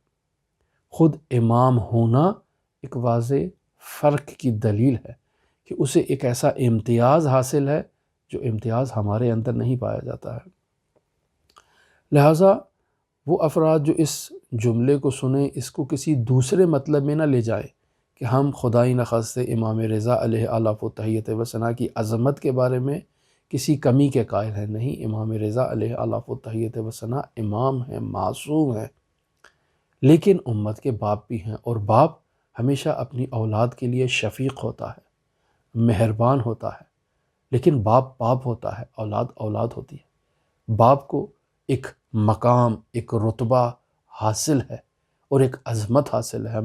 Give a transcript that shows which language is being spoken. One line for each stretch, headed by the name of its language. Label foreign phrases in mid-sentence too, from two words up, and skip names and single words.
Urdu: خود امام ہونا ایک واضح فرق کی دلیل ہے کہ اسے ایک ایسا امتیاز حاصل ہے جو امتیاز ہمارے اندر نہیں پایا جاتا ہے۔ لہٰذا وہ افراد جو اس جملے کو سنیں، اس کو کسی دوسرے مطلب میں نہ لے جائیں کہ ہم خدائی نخواستہ امام رضا
Arabic: علیہ آلاف و تحیت و ثنا
Urdu: کی عظمت کے بارے میں کسی کمی کے قائل ہیں۔ نہیں، امام رضا
Arabic: علیہ آلاف و تحیت و ثنا
Urdu: امام ہیں، معصوم ہیں، لیکن امت کے باپ بھی ہیں، اور باپ ہمیشہ اپنی اولاد کے لیے شفیق ہوتا ہے، مہربان ہوتا ہے، لیکن باپ ہوتا ہے، اولاد اولاد ہوتی ہے۔ باپ کو ایک مقام، ایک رتبہ حاصل ہے اور ایک عظمت حاصل ہے۔